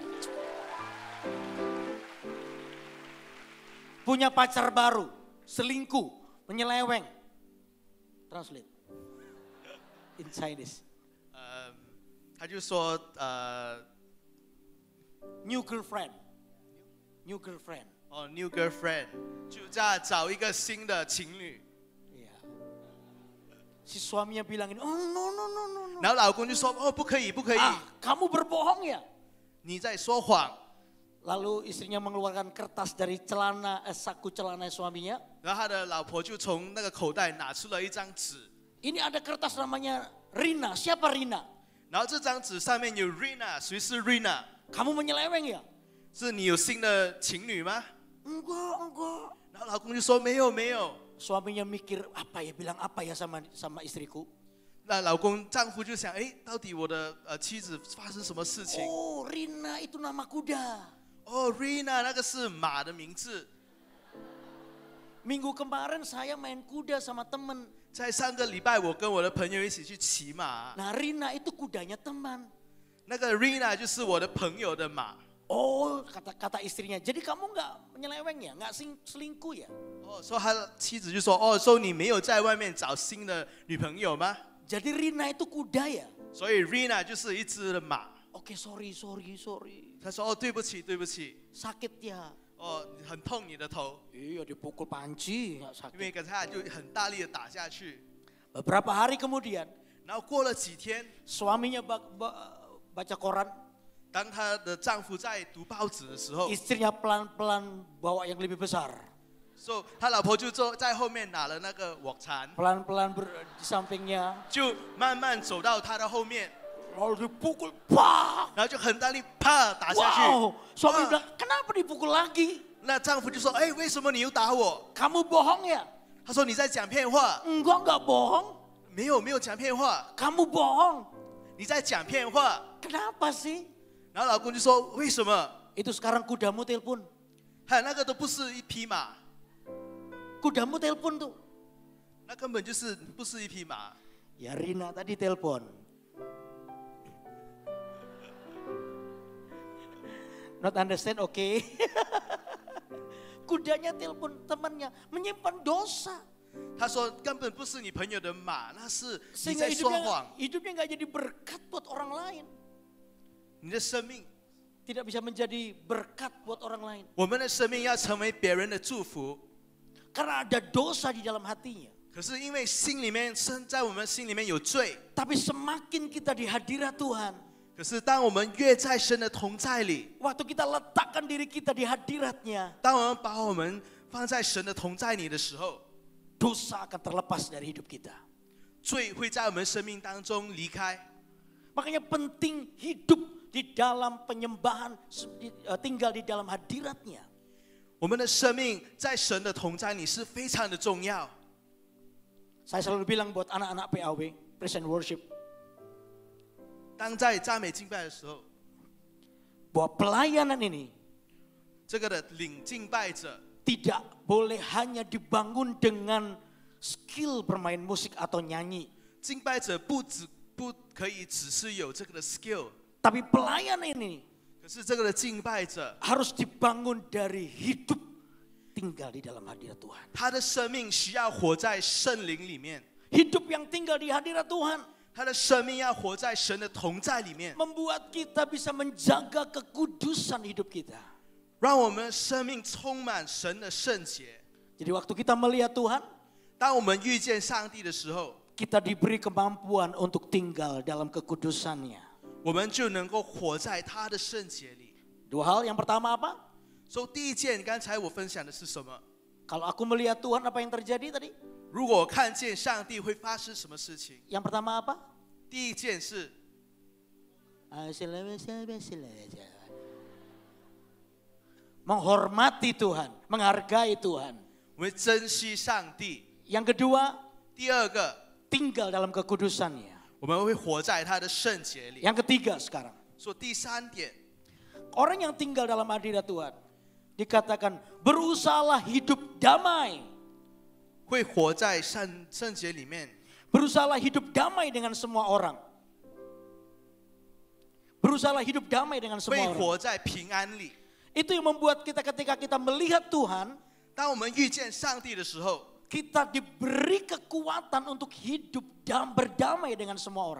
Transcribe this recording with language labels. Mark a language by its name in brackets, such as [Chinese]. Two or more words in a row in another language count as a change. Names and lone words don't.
[Indonesian] Punya pacar baru, selingkuh, menyeleweng. [English] Translate. In Chinese. [Chinese] 他就说 [English] New girlfriend. New girlfriend. new girlfriend， [Chinese] 就在找一个新的情侣。 [Indonesian] Iya. Si suaminya bilangin, [English] oh no no no no no. [Chinese] 然后老公就说不可以不可以， [Indonesian] Ah, kamu berbohong ya? [Chinese] 你在说谎。 [Indonesian] Lalu istrinya mengeluarkan kertas dari saku celana suaminya. [Chinese] 然后他的老婆就从那个口袋拿出了一张纸， [Indonesian] Ini ada kertas namanya Rina. Siapa Rina? [Chinese] 然后这张纸上面有 Rina， 谁是 Rina？ [Indonesian] Kamu menyeleweng ya? [Chinese] 是你有新的情侣吗？ [Indonesian] Enggak, enggak. [Chinese] 然后老公就说没有没有。 [Indonesian] Suaminya mikir apa ya, bilang apa ya sama istriku. [Chinese] 那丈夫就想，哎，到底我的妻子发生什么事情？ [Indonesian] Oh, Rina itu nama kuda. [Chinese] 哦 ，Rina 那个是马的名字。 [Indonesian] Minggu kemarin saya main kuda sama temen. [Chinese] 在上个礼拜，我跟我的朋友一起去骑马， [Indonesian] Nah, Rina itu kudanya teman. [Chinese] 那个 Rina 就是我的朋友的马。 [Indonesian] Oh, kata istrinya. Jadi kamu nggak menyeleweng ya, nggak selingkuh ya? [Chinese] 哦，说他的妻子就说，哦，说你没有在外面找新的女朋友吗？ [Indonesian] Jadi Rina itu kuda ya? [Chinese] 所以 Rina 就是一只的马。 [Indonesian] Oke, sorry. [Chinese] 他说，哦，对不起对不起， [Indonesian] Sakit ya? [Chinese] 哦，很痛你的头， [Indonesian] Iya, dipukul panci, nggak [Chinese] 因为 [Indonesian] sakit. [Chinese] 给他就很大力的打下去。 [Indonesian] Beberapa hari kemudian, [Chinese] 然后过了几天， [Indonesian] suaminya baca koran, [Chinese] 当她的丈夫在读报纸的时候， [Indonesian] istrinya pelan-pelan bawa yang lebih besar. [Chinese] 他老婆就坐在后面拿了那个鑊鏟， [Indonesian] Pelan-pelan di sampingnya, [Chinese] 就慢慢走到他的后面， [Indonesian] lalu dipukul, pak! [Chinese] 然后就很大力啪打下去。 [Indonesian] Wow, suami [Chinese] 哇 [Indonesian] bilang, kenapa dipukul lagi? [Chinese] 那丈夫就说，哎，为什么你又打我？ [Indonesian] Kamu bohong ya? [Chinese] 他说你在讲骗话。 [Indonesian] Enggak bohong. [Chinese] 没有讲骗话， [Indonesian] Kamu bohong. [Chinese] 你在讲骗话。 [Indonesian] Kenapa sih? [Chinese] 然后老公就说为什么？ [Indonesian] Itu sekarang kudamu telepon. [Chinese] 那个都不是一匹马， [Indonesian] Kudamu telepon tuh. [Chinese] 那根本就是不是一匹马。 [Indonesian] Ya Rina tadi telepon. [English] Not understand, oke. [Indonesian] Kudanya telepon temannya, menyimpan dosa. [Chinese] 他说根本不是你朋友的马，那是你 [Indonesian] Sehingga [Chinese] 在说谎。 [Indonesian] hidupnya nggak jadi berkat buat orang lain. [Chinese] 你的生命， [Indonesian] Tidak bisa menjadi berkat buat orang lain. [Chinese] 我们的生命要成为别人的祝福， [Indonesian] Karena ada dosa di dalam hatinya. [Chinese] 可是因为心里面在我们心里面有罪， [Indonesian] Tapi semakin kita di hadirat Tuhan, [Chinese] 可是当我们越在神的同在里， [Indonesian] waktu kita letakkan diri kita di hadiratnya, [Chinese] 当我们把我们放在神的同在里的时候， [Indonesian] dosa akan terlepas dari hidup kita. [Chinese] 罪会在我们生命当中离开。 [Indonesian] Makanya penting hidup di dalam penyembahan, tinggal di dalam hadiratnya. [Chinese] 我们的生命在神的同在里是非常的重要。 [Indonesian] Saya selalu bilang buat anak-anak PAW, [English] Praise and Worship, [Chinese] 当在赞美敬拜的时候， [Indonesian] bahwa pelayanan ini [Chinese] 这个的领敬拜者 [Indonesian] tidak boleh hanya dibangun dengan skill bermain musik atau nyanyi. [Chinese] 敬拜者不可以只是有这个的 skill， [Indonesian] Tapi pelayanan ini [Chinese] 可是这个的敬拜者， [Indonesian] harus dibangun dari hidup tinggal di dalam hadirat Tuhan. [Chinese] 他的生命需要活在圣灵里面， [Indonesian] Hidup yang tinggal di hadirat Tuhan [Chinese] 他的生命要活在神的同在里面， [Indonesian] membuat kita bisa menjaga kekudusan hidup kita. [Chinese] 让我们生命充满神的圣洁。 [Indonesian] Jadi waktu kita melihat Tuhan, [Chinese] 当我们遇见上帝的时候， [Indonesian] kita diberi kemampuan untuk tinggal dalam kekudusannya. [Chinese] 我们就能够活在他的圣洁里。 [Indonesian] Dua hal, yang pertama apa? [Chinese] 所以第一件，刚才我分享的是什么？ [Indonesian] Kalau aku melihat Tuhan, apa yang terjadi tadi? [Chinese] 如果我看见上帝会发生什么事情？ [Indonesian] Yang pertama apa? [Chinese] 第一件事， [Indonesian] menghormati Tuhan, menghargai Tuhan. [Chinese] 我们珍惜上帝。 [Indonesian] Yang kedua, [Chinese] 第二个， [Indonesian] tinggal dalam kekudusannya. [Chinese] 我们会活在他的圣洁里。 [Indonesian] Yang ketiga sekarang, [Chinese] 说第三点， [Indonesian] orang yang tinggal dalam hadirat Tuhan dikatakan berusahalah hidup damai. [Chinese] 会活在圣洁里面， [Indonesian] Berusahalah hidup damai dengan semua orang. Berusahalah hidup damai dengan [Chinese] 会 [Indonesian] semua orang. [Chinese] 活在平安里。 [Indonesian] Itu yang membuat kita ketika kita melihat Tuhan, [Chinese] 当我们遇见上帝的时候， [Indonesian] kita diberi kekuatan untuk hidup dan berdamai dengan semua orang.